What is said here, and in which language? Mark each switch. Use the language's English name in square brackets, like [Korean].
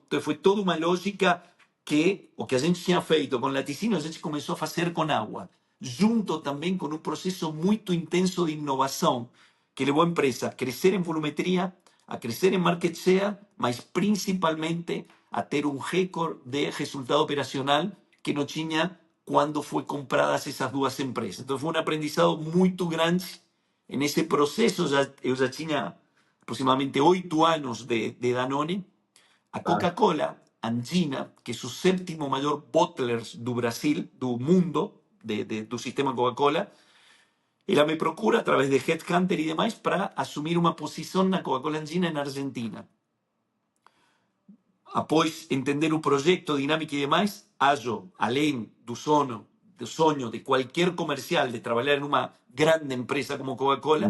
[Spanish] Entonces fue toda una lógica [Portuguese] que o que a gente tinha feito com laticínio, a gente começou a fazer com água, junto também com um processo muito intenso de inovação, que levou a empresa a crescer em volumetria, a crescer em market share, mas principalmente a ter um recorde de resultado operacional que não tinha quando foi compradas essas 2 empresas. Então foi um aprendizado muito grande nesse processo. Eu já tinha aproximadamente 8 anos de Danone. A Tá. [Spanish] Coca-Cola Andina, que es su séptimo mayor bottler [Portuguese] do Brasil, do mundo, do sistema [Spanish] Coca-Cola, ella me procura a través de Headhunter y demás para asumir una posición en la Coca-Cola Andina en Argentina. [Portuguese] Após entender o projeto, dinámica e demais, hallo, além do sonho de qualquer comercial de trabalhar em uma grande empresa como Coca-Cola,